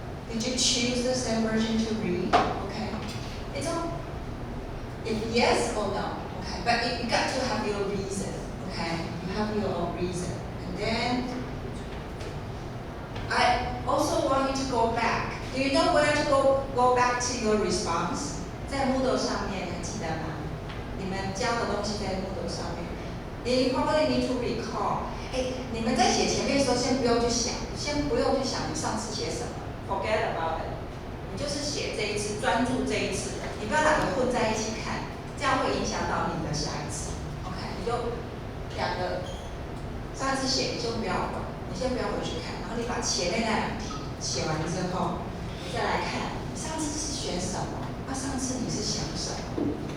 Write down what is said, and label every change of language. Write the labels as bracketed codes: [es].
[en] Did you choose the same version to read? Okay. It's all, if yes or no. Okay. But you got to have your reason. Okay. You have your own reason. And then I also want you to go back. Do you know where to go back to your response? [zh] 在 Moodle 上面，还记得吗？你们教的东西在 Moodle 上面。 [en] You probably need to recall. [zh] 你们在写前面的时候，先不用去想你上次写什么 ， [en] forget about it。 [zh] 你就是写这一次，专注这一次的，你不要两个混在一起看，这样会影响到你的下一次。 OK， 你就两个上一次写你就不要管，你先不要回去看，然后你把前面那2题写完之后，你再来看你上次是选什么，上次你是想什么。